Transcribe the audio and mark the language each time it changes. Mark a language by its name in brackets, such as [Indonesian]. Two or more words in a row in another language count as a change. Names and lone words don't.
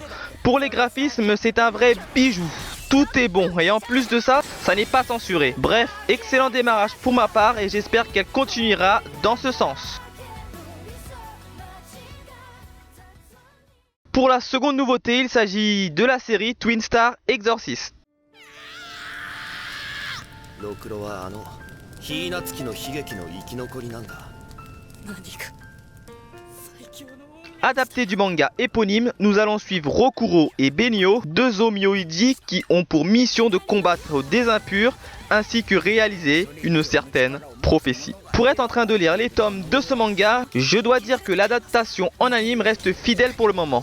[French] Pour les graphismes, c'est un vrai bijou. Tout est bon et en plus de ça, ça n'est pas censuré. Bref, excellent démarrage pour ma part et j'espère qu'elle continuera dans ce sens. Pour la seconde nouveauté, il s'agit de la série Twin Star Exorcist. [Japanese] ロクロはヒーナツキの悲劇の生き残りなんだ。何か最強の [French] Adapté du manga éponyme, nous allons suivre Rokuro et Benio, deux Omyoidi qui ont pour mission de combattre des impurs ainsi que réaliser une certaine prophétie. Pour être en train de lire les tomes de ce manga, je dois dire que l'adaptation en anime reste fidèle pour le moment.